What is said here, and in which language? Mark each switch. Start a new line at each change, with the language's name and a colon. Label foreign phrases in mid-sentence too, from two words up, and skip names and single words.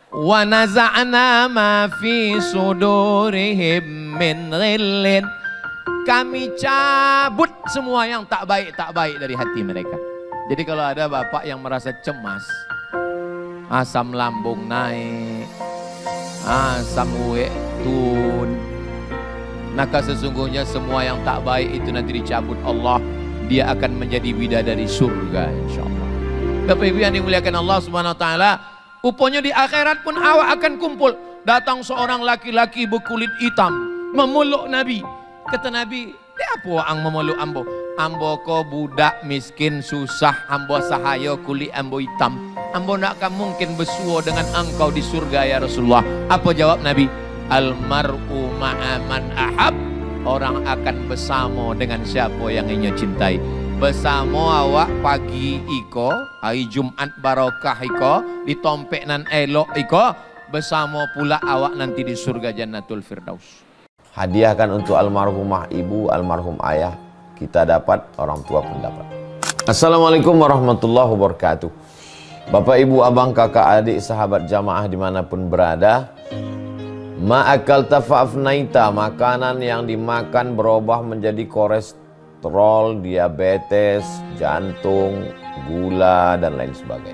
Arabic: ونزعنا ما في صدورهم من غل.
Indonesian: Kami cabut semua yang tak baik dari hati mereka. Jadi kalau ada bapak yang merasa cemas, asam lambung naik, asam uek turun, maka sesungguhnya semua yang tak baik itu nanti dicabut Allah. Dia akan menjadi bidadari surga insyaallah. Bapak Ibu yang dimuliakan Allah Subhanahu wa taala, rupanya di akhirat pun awak akan kumpul. Datang seorang laki-laki berkulit hitam memeluk Nabi. Kata Nabi, "Dia apa ang memeluk ambo?
Minangkabau: Ambo ko budak miskin susah, ambo sahaya kulit ambo hitam. Ambo nak akan mungkin bersua dengan engkau di surga ya Rasulullah."
Indonesian: Apa jawab Nabi?
Arabic: "المرء مع من أحب."
Indonesian: Orang akan bersama dengan siapa yang ia cintai.
Minangkabau: Bersama awak pagi iko, hari Jumat barakah iko, di tompek nan elok iko, bersama pula awak nanti di surga Jannatul Firdaus.
Indonesian: Hadiahkan untuk almarhumah ibu, almarhum ayah, kita dapat, orang tua pun dapat.
Arabic: السلام عليكم ورحمة الله وبركاته.
Indonesian: Bapak, ibu, abang, kakak, adik, sahabat jamaah dimanapun berada, ma'akal tafa'afnaita, makanan yang dimakan berubah menjadi kolesterol, diabetes, jantung, gula, dan lain sebagainya.